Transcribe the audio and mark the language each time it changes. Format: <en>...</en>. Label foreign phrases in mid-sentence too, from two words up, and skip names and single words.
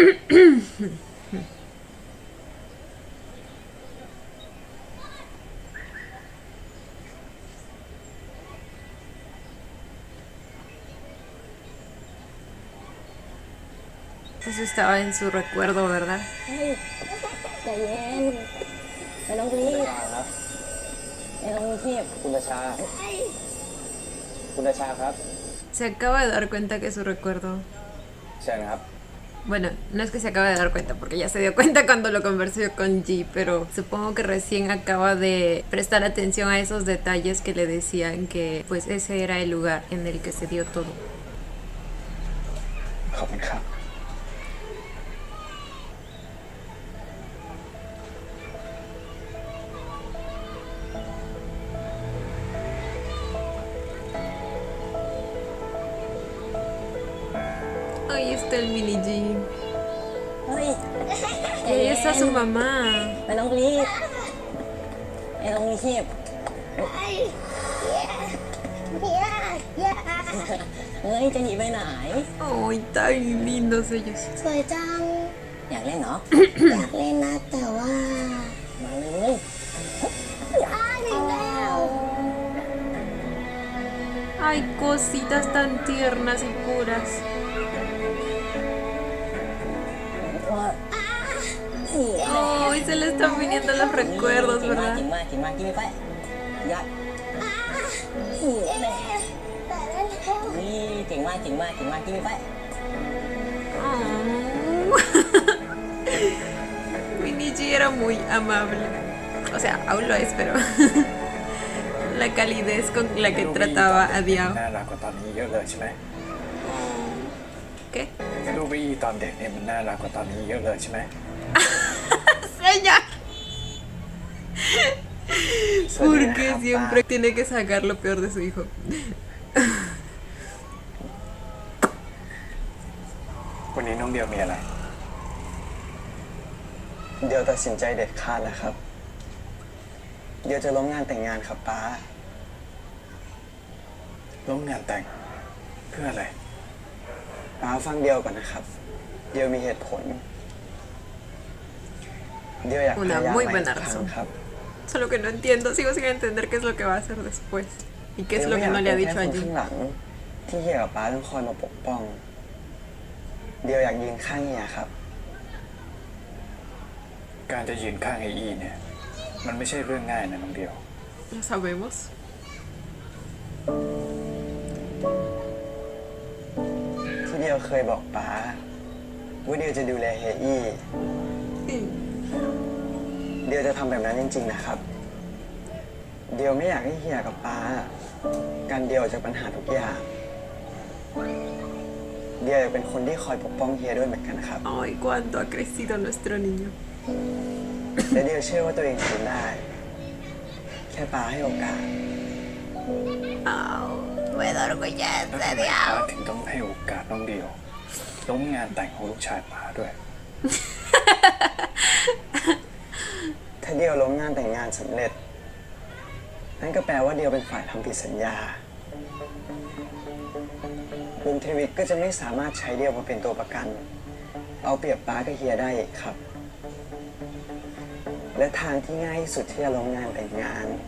<es>Eso estaba en su recuerdo, ¿verdad?</es> <th>ใจเย็นไม่ต้องรีบไม่ต้องรีบ คุณราชา คุณราชาครับ</th> <es>Se acaba de dar cuenta que es su recuerdo.</es> <th>เชิญครับ</th> <es>Bueno, no es que se acaba de dar cuenta, porque ya se dio cuenta cuando lo conversó con Ji, pero supongo que recién acaba de prestar atención a esos detalles que le decían que pues ese era el lugar en el que se dio todo.</es> <th>ขอบคุณครับ</th> <es>Ahí está el mini Ji.</es> <th>เฮ้ย</th> <es>Y ahí está su mamá.</es> <th>ไม่ต้องรีบไม่ต้องรีบเฮ้ยจะหนีไปไหน</th> <es>Ay, tan lindos ellos.</es> <th>สวยจังอยากเล่นเหรอ อยากเล่นนะแต่ว่ามาเลยอีกแล้ว</th> <es>Ay, cositas tan tiernas y puras.</es> <th>ว่า</th> <es>Ay, se le están viniendo los recuerdos,</es> <th>เก่งมาก</th> <es>¿verdad?</es> <th>เก่งมากเก่งมากกินไปยัดนี่เก่งมากเก่งมากเก่งมากกินไป</th> <es>Oh. Minichi era muy amable. O sea, aún lo es, pero la calidez con la que trataba a Diao.</es> <th>น่ารักกว่าตอนนี้เยอะเลยใช่ไหม</th> <es>¿Qué?</es> <th>รูบี้ตอนเด็กเนี่ยมันน่ารักกว่าตอนนี้เยอะเลยใช่ไหม</th> <es>Señor. Porque Sonia, siempre tiene que sacar lo peor de su hijo.</es> <th>วันนี้น้องเดียวมีอะไร เดียวตัดสินใจเด็ดขาดแล้วครับ เดียวจะล้มงานแต่งงานครับป้า ล้มงานแต่ง เพื่ออะไร ป้าฟังเดียวก่อนนะครับ เดียวมีเหตุผล เดียวอยาก</th> <es>Una</es> <th>พยายาม</th> <es>muy</es> <th>ใหม่</th> <es>buena</es> <th>สักครั้ง</th> <es>razón.</es> <th>ครับ</th> <es>Solo que no entiendo, sigo sin entender qué es lo que va a hacer después. Y qué es lo que no le ha dicho a</es> <th>เดียวไม่อยากเป็นแค่คน</th> <es>Ji.</es> <th>ข้างหลัง ที่เฮียกับป้าต้องคอยมาปกป้อง เดียวอยากยืนข้างเฮียครับ การจะยืนข้างไอ้อีเนี่ย มันไม่ใช่เรื่องง่ายนะน้องเดียว</th> <es>Lo sabemos.</es> <th>ที่เดียวเคยบอกป้าว่าเดียวจะดูแลเฮียอี้</th> <es>Sí.</es> <th>เดียวจะทำแบบนั้นจริงๆนะครับ เดียวไม่อยากให้เฮียกับป้ากันเดียวจากปัญหาทุกอย่าง เดียวอยากเป็นคนที่คอยปกป้องเฮียด้วยเหมือนกันครับ</th> <es>Ay, cuánto ha crecido nuestro niño.</es> <th>และเดียวเชื่อว่าตัวเองทำได้ แค่ป้าให้โอกาส</th> <es>Oh, me enorgullece,</es> <th>ป้า</th> <es>Dios.</es> <th>ถึงต้องให้โอกาสน้องเดียวล้มงานแต่งของลูกชายป้าด้วย ถ้าเดียวล้มงานแต่งงานสำเร็จ นั่นก็แปลว่าเดียวเป็นฝ่ายทำผิดสัญญา วงเทวิตก็จะไม่สามารถใช้เดียวมาเป็นตัวประกัน เอาเปรียบป้ากับเฮียได้อีกครับ และทางที่ง่ายที่สุดที่จะล้มงานแต่งงาน</th>